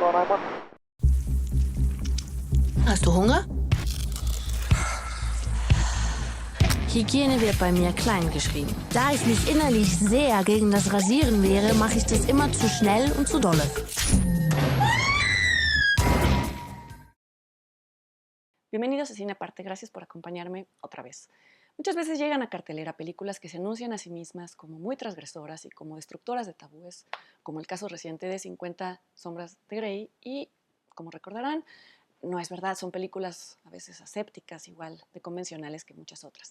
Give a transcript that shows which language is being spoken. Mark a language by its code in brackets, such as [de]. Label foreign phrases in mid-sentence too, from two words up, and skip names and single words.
[de] Hast du Hunger? Hygiene wird bei mir klein geschrieben. Da ich mich innerlich sehr gegen das Rasieren wehre, mache ich das immer zu schnell und zu dolle. [es] Bienvenidos a Cine Aparte, gracias por acompañarme otra vez. Muchas veces llegan a cartelera películas que se anuncian a sí mismas como muy transgresoras y como destructoras de tabúes, como el caso reciente de 50 Sombras de Grey, y como recordarán, no es verdad, son películas a veces asépticas, igual de convencionales que muchas otras.